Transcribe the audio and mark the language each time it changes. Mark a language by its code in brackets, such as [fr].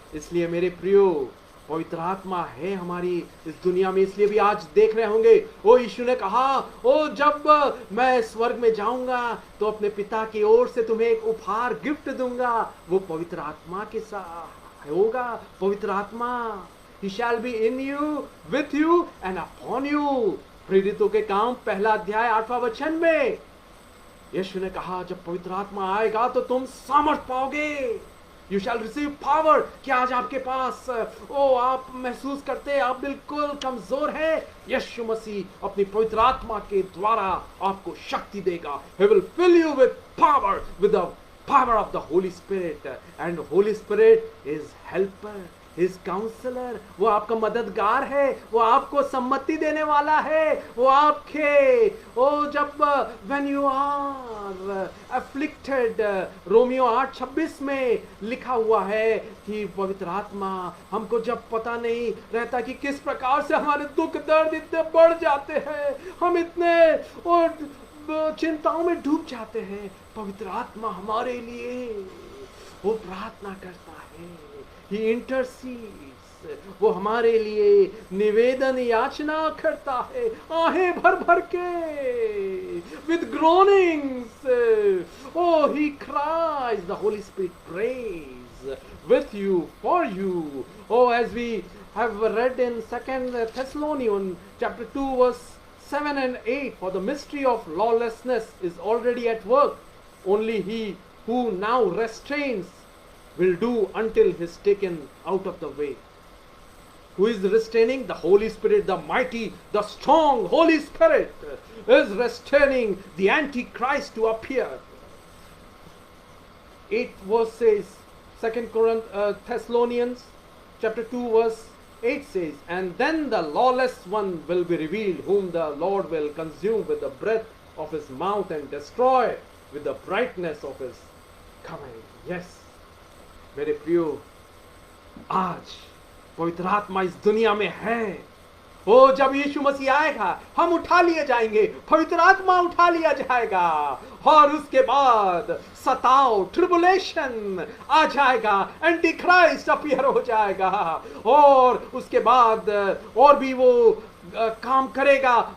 [hi] इसलिए मेरे प्रियो, पवित्र आत्मा है हमारी इस दुनिया में, इसलिए भी आज देख रहे होंगे, ओ यीशु ने कहा, ओ जब मैं स्वर्ग में जाऊंगा तो अपने पिता की ओर से तुम्हें एक उपहार गिफ्ट दूंगा, वो पवित्र आत्मा के साथ होगा। [en] पवित्र आत्मा, he shall be in you, with you and upon you। [hi] प्रेरितों के काम 1 अध्याय 8वां वचन में यीशु ने कहा, जब पवित्र आत्मा आएगा तो तुम सामर्थ पाओगे, [en] You shall receive power. [hi] कि आज आपके पास आप महसूस करते आप बिल्कुल कमजोर हैं, यीशु मसीह अपनी पवित्र आत्मा के द्वारा आपको शक्ति देगा। [en] He will fill you with power, with the power of the Holy Spirit, and Holy Spirit is helper, His counselor। [hi] वो आपका मददगार है, वो आपको सम्मति देने वाला है, वो आपके जब [en] when you are afflicted, [hi] Romeo 8:26 में लिखा हुआ है कि पवित्र आत्मा हमको जब पता नहीं रहता कि किस प्रकार से हमारे दुख दर्द इतने बढ़ जाते हैं, हम इतने और चिंताओं में डूब जाते हैं, पवित्र आत्मा हमारे लिए वो प्रार्थना करता है, [en] He intercedes, [hi] वो हमारे लिए निवेदन याचना करता है, आहें भर भर के, [en] with groanings, oh he cries, the Holy Spirit prays with you, for you, oh as we have read in 2 Thessalonians chapter 2 verse 7 and 8, for the mystery of lawlessness is already at work. Only he who now restrains will do until he is taken out of the way. Who is restraining? The Holy Spirit, the mighty, the strong Holy Spirit is restraining the Antichrist to appear. 8 verse says, 2 Thessalonians chapter 2 verse 8 says, and then the lawless one will be revealed, whom the Lord will consume with the breath of his mouth and destroy with the brightness of his coming. [hi] Yes, मेरे प्रियो, आज पवित्र आत्मा इस दुनिया में है। ओ जब यीशु मसीह आएगा, हम उठा लिए जाएंगे, पवित्र आत्मा उठा लिया जाएगा, और उसके बाद सताव, ट्रिबुलेशन आ जाएगा, एंटी क्राइस्ट अपीयर हो जाएगा, और उसके बाद और भी वो काम करेगा।